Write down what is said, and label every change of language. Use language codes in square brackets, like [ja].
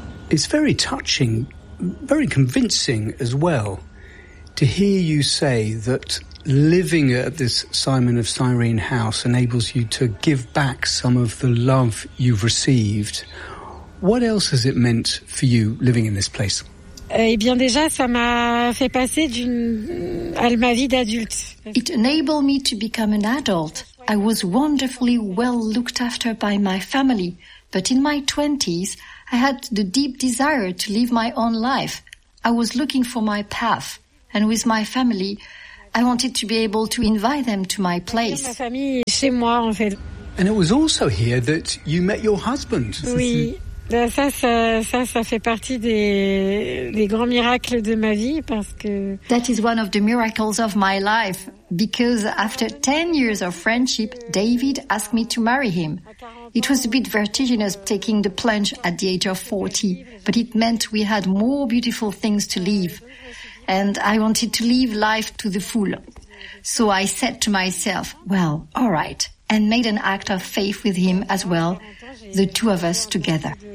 [en] It's very touching, very convincing as well. To hear you say that living at this Simon of Cyrene house enables you to give back some of the love you've received. What else has it meant for you living in this place? [fr] Eh bien, déjà, ça m'a fait passer d'une, à ma vie d'adulte. [en] It enabled me to become an adult. I was wonderfully well looked after by my family. But in my 20s, I had the deep desire to live my own life. I was looking for my path. And with my family, I wanted to be able to invite them to my place. [fr] chez moi, en fait. [en] And it was also here that you met your husband. [fr] Oui, ça fait partie des grands miracles de ma vie parce que... [en] That is one of the miracles of my life, because after 10 years of friendship, David asked me to marry him. It was a bit vertiginous taking the plunge at the age of 40, but it meant we had more beautiful things to live. And I wanted to live life to the full. So I said to myself, well, all right, and made an act of faith with him as well, the two of us together.